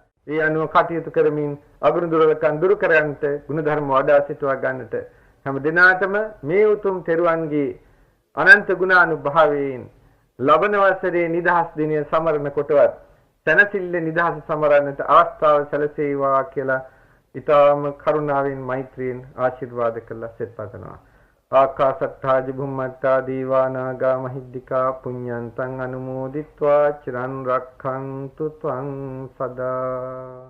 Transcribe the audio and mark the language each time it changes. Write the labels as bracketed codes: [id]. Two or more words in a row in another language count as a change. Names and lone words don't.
[si] ඒ අනුව කටයුතු කරමින් අගුණ දුර්වලකම් දුරු කරගන්නට ගුණධර්ම වඩා සිටවා ගන්නට හැම දිනාටම මේ උතුම් තෙරුවන්ගේ අනන්ත ගුණානුභාවයෙන් ලබන වසරේ නිදහස් දිනය සමරන කොටවත් සනසිල්ල නිදහස සමරන්නට අවස්ථාව සැලසේවා කියලා ඊටාම කරුණාවෙන් මෛත්‍රියෙන් ආශිර්වාද කළා සෙත් පතනවා. [pi] ආකාසත්තා ජිබුම්මත්තා දීවානාගා මහිද්దికා පුඤ්ඤන්තං අනුමෝදිත්වා චිරන් රක්ඛන්තු ත්වං සදා